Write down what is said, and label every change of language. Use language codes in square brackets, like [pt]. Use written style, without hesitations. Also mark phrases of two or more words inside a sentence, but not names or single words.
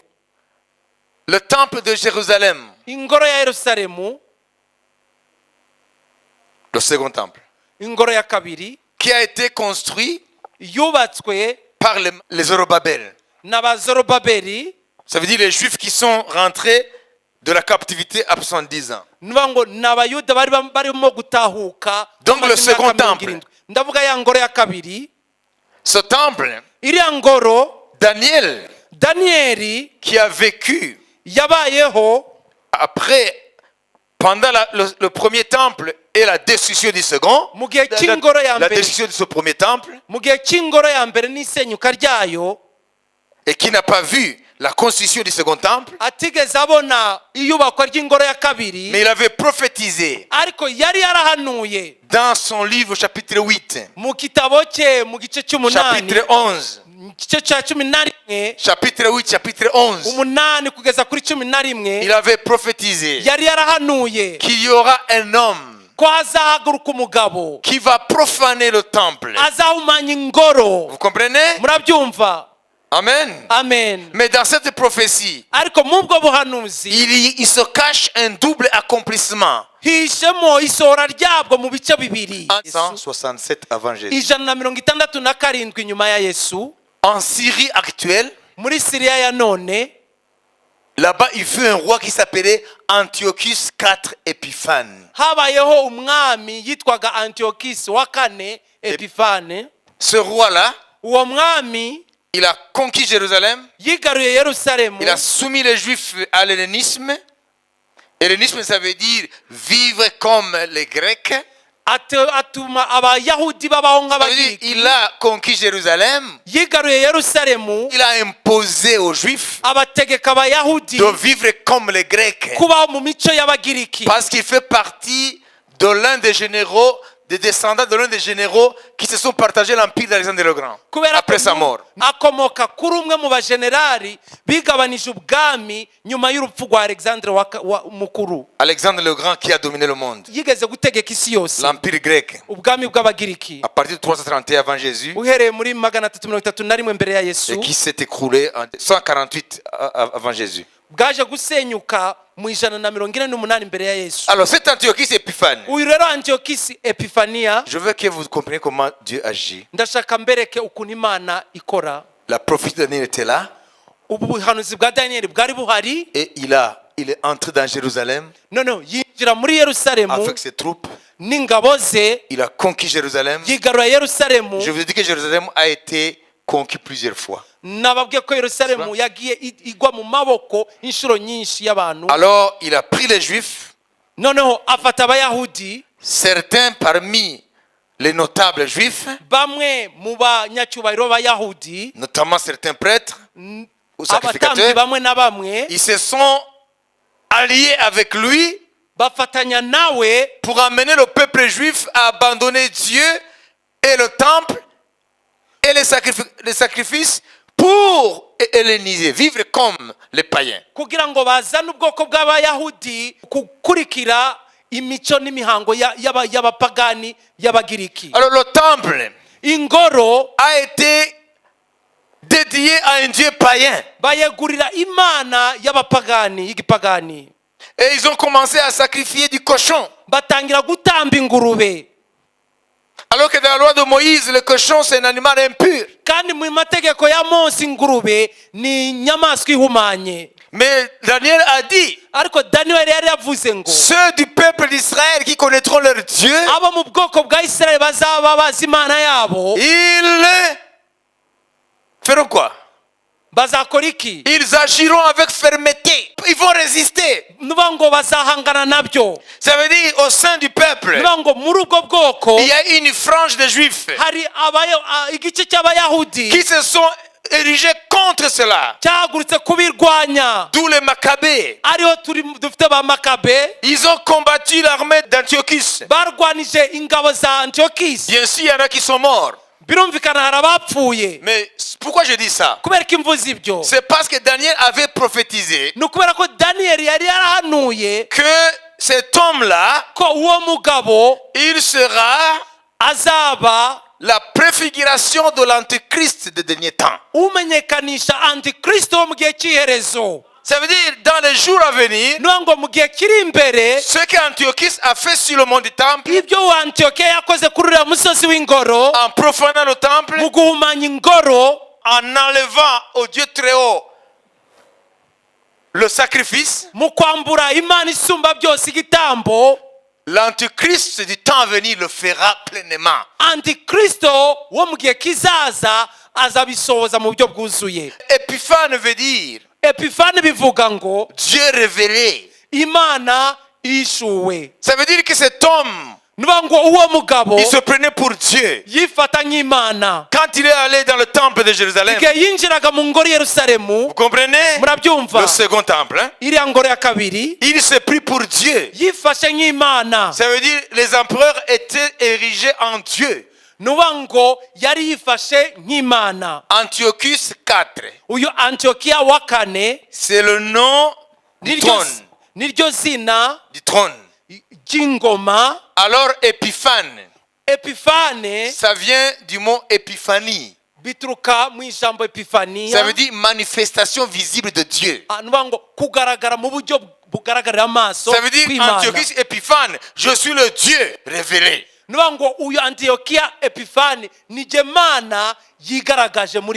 [fr] le temple de Jérusalem, [rw] ingoro ya Yerusalemu, [fr] le second temple, [rw] ingoro ya kabiri, [fr] qui a été construit [rw] yubatswe [fr] par les Zorobabel. [rw] n'abazorobabeli. [fr] Ça veut dire les Juifs qui sont rentrés de la captivité à 70 ans. [rw] niba ngo ni abayuda barimo gutahuka. [fr] Donc le second temple. [rw] ndavuga ya ngoro ya kabiri. [fr] Ce temple, [rw] iriya ngoro [fr] Daniel, [rw] Daniyeli [fr] qui a vécu [rw] yabayeho [fr] après, pendant le premier temple et la destruction du second, [rw] mu gihe cy'ingoro ya [fr] la [rw] mbere, [fr] destruction de ce premier temple, [rw] mu gihe cy'ingoro ya mbere n'isenyuka ryayo, [fr] et qui n'a pas vu la construction du second temple, [rw] atigeze abona iyubakwa ry'ingoro ya kabiri, [fr] mais il avait prophétisé [rw] ariko yari yarahanuye [fr] dans son livre chapitre 8, [rw] mu gitabo cye mu gice cy'umunani, [fr] chapitre 11, [rw] igice cya 11, [fr] chapitre 8, chapitre 11, [rw] umunani kugeza kuri 11, [fr] il avait prophétisé [rw] yari yarahanuye [fr] qu'il y aura un homme [rw] ko hazahaguruka umugabo [fr] qui va profaner le temple. [rw] azahumanya ingoro. [fr] Vous comprenez? [rw] murabyumva? [fr] Amen. [rw] Amen. [fr] Mais dans cette prophétie, [rw] ariko mubwo buhanuzi [fr] il se cache un double accomplissement. [rw] hishemo isohora ryabwo mu bice bibiri. [fr] 167 avant Jésus. [rw] 167 nyuma ya Yesu, [fr] En Syrie actuelle, [rw] muri Siriya ya none, [fr] là-bas, il fut un roi qui s'appelait Antiochus IV Épiphane. [rw] habayeho umwami yitwaga Antiochus wa kane Epifane. [fr] Ce roi-là, [rw] uwo mwami [fr] il a conquis Jérusalem, [rw] yigaruye Yerusalemu, [fr] il a soumis les Juifs à l'hellénisme. Hellénisme, ça veut dire vivre comme les Grecs. [rw] atuma abayahudi babaho [fr] Ça veut dire, [rw] nk'abagiriki. [fr] il a conquis Jérusalem, [rw] yigaruye Yerusalemu, [fr] il a imposé aux Juifs [rw] abategeka abayahudi [fr] de vivre comme les Grecs. [rw] kubaho mu mico y'abagiriki, [fr] Parce qu'il fait partie de l'un des généraux, des descendants de l'un des généraux qui se sont partagés l'empire d'Alexandre le Grand [rw] kubera ko [fr] après sa mort. [rw] akomoka kuri umwe mu bajenerali bigabanije ubwami nyuma y'urupfu rwa Alexandre mukuru. [fr] Alexandre le Grand qui a dominé le monde, [rw] yigeze gutegeka isi yose, [fr] l'empire grec, [rw] ubwami bw'abagiriki, [fr] à partir de 331 avant Jésus, [rw] uhereye muri 331 mbere ya Yesu, [fr] et qui s'est écroulé en 148 avant Jésus. [rw] bwaje gusenyuka mu 148 mbere ya Yesu. [fr] Alors cet Antiochus Épiphane, [rw] uyu rero Antiochus Epifania, [fr] je veux que vous compreniez comment Dieu agit. [rw] ndashaka mbereke ukuntu Imana ikora. [fr] La prophétie de Daniel était là, [rw] ubu buhanuzi bwa Daniyeli bwari buhari, [fr] et il est entré dans Jérusalem [rw] none yinjira muri Yerusalemu [fr] avec ses troupes. [rw] n'ingabo ze, [fr] Il a conquis Jérusalem. [rw] yigarura Yerusalemu. [fr] Je vous ai dit que Jérusalem a été conquis plusieurs fois. [rw] nababwiye ko Yerusalemu yagiye igwa mu maboko inshuro nyinshi y'abantu. [fr] Alors il a pris les Juifs, [rw] noneho afata abayahudi, [fr] certains parmi les notables juifs, [rw] bamwe mu banyacyubahiro b'abayahudi, [fr] notamment certains prêtres ou [rw] abatambyi [fr] sacrificateurs, [rw] bamwe na bamwe, [fr] ils se sont alliés avec lui [rw] bafatanya nawe [fr] pour amener le peuple juif à abandonner Dieu et le temple et les sacrifices pour helléniser, vivre comme les païens. [rw] kugira ngo bazane ubwoko bw'abayahudi gukurikira imico n'imihango y'abapagani y'abagiriki. [fr] Alors le temple [rw] ingoro [fr] a été dédié à un Dieu païen. [rw] bayegurira imana y'abapagani y'igipagani. [fr] Et ils ont commencé à sacrifier du cochon. [rw] Batangira gutamba ingurube. [fr] Alors que dans la loi de Moïse, le cochon c'est un animal impur. [rw] Kandi mu mategeko ya Mose ingurube ni inyamaswa ihumanye. [fr] Mais Daniel a dit, [rw] Ariko Daniel yari yavuze ngo [fr] ceux du peuple d'Israël qui connaîtront leur Dieu, [rw] abo mu bwoko bwa Isirayeli bazaba bazi imana yabo, [fr] ils feront quoi? [rw] bazakora iki? [fr] Ils agiront avec fermeté. Ils vont résister. [rw] Nuvuga ngo bazahangana nabyo. [fr] Ça veut dire au sein du peuple, [rw] Nuvuga ngo muri ubwo bwoko [fr] il y a une frange de juifs [rw] hari igice cy'abayahudi [fr] qui se sont érigés contre cela. [rw] cyahagurutse kubirwanya. [fr] D'où les Maccabées. [rw] Ariho dufite ba Makabe, [fr] Ils ont combattu l'armée d'Antiochus. [rw] barwanije ingabo za Antiochus. [fr] Bien sûr, il y en a qui sont morts. [rw] Birumvikana hari abapfuye. [fr] Mais pourquoi je dis ça? [rw] Kubera ko imvuze ibyo, [fr] C'est parce que Daniel avait prophétisé [rw] ni ukubera ko Daniyeli yari yarahanuye [fr] que cet homme-là, [rw] ko uwo mugabo [fr] il sera [rw] azaba [fr] la préfiguration de l'antéchrist des derniers temps. [rw] umenyekanisha antikristo wo mu gihe cy'iherezo. [fr] Ça veut dire, dans les jours à venir, [rw] Nuvuga ngo mu gihe kiri imbere, [fr] ce qu'Antiochus a fait sur le mont du temple, [rw] ibyo Antiyokiya yakoze kuri uriya musozi w'ingoro, [fr] en profanant le temple, [rw] mu guhumanya ingoro, [fr] en enlevant au Dieu très haut le sacrifice, [rw] mu kwambura imana isumba byose igitambo, [fr] l'antéchrist du temps à venir le fera pleinement. [rw] antikristo wo mu gihe kizaza azabisohoza mu buryo bwuzuye. [fr] Épiphane veut dire [rw] Epifani bivuga ngo [fr] Dieu révélé. [rw] imana ishuwe. [fr] Ça veut dire que cet homme, [rw] Nuvuga ngo uwo mugabo [fr] il se prenait pour Dieu. [rw] yifata nk'imana. [fr] Quand il est allé dans le temple de Jérusalem, [rw] Igihe yinjiraga mu ngoro Yerusalemu, [fr] vous comprenez? [rw] murabyumva, [fr] Le second temple, hein? [rw] iriya ngoro ya kabiri, [fr] Il s'est pris pour Dieu. [rw] yifashe nk'imana. [fr] Ça veut dire les empereurs étaient érigés en Dieu. [rw] Nuvuga ngo yari yifashe nk'imana. [fr] Antiochus IV, [rw] Uyu Antiyokiya wa kane [fr] c'est le nom du trône. [rw] niryo zina [fr] Du trône. [rw] ry'ingoma. [fr] Alors Épiphane, [rw] Epifane [fr] ça vient du mot épiphanie. [rw] bituruka mu ijambo [fr] Ça [rw] epifaniya. [fr] veut dire manifestation visible de Dieu. [rw] Nuvuga ngo kugaragara mu buryo bugaragarira amaso [fr] Ça veut dire [rw] kw'Imana. [fr] Antiochus Épiphane, je suis le Dieu révélé. [rw] Nuvuga ngo uyu Antiyokiya Epifani ni jye Mana yigaragaje muri mwe.